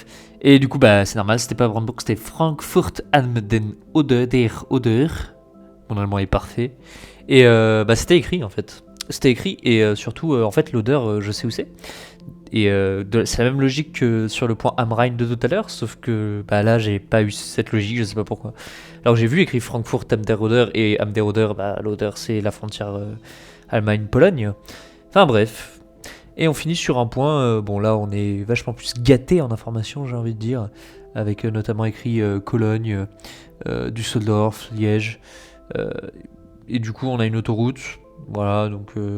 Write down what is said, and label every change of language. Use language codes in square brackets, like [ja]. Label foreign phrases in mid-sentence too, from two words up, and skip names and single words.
[fr] Et du coup bah c'est normal, c'était pas Brandebourg, c'était Frankfurt am den Oder. Mon allemand est parfait. Et bah c'était écrit en fait. C'était écrit et surtout en fait l'odeur je sais où c'est. Et c'est la même logique que sur le point Amrhein de tout à l'heure, sauf que bah, là j'ai pas eu cette logique, je sais pas pourquoi. Alors j'ai vu écrit Frankfurt am der Oder et am der Oder, bah l'Oder c'est la frontière Allemagne-Pologne. Enfin bref. Et on finit sur un point, bon là on est vachement plus gâté en information j'ai envie de dire, avec notamment écrit Cologne, Düsseldorf, Liège. Euh, et du coup on a une autoroute, voilà donc...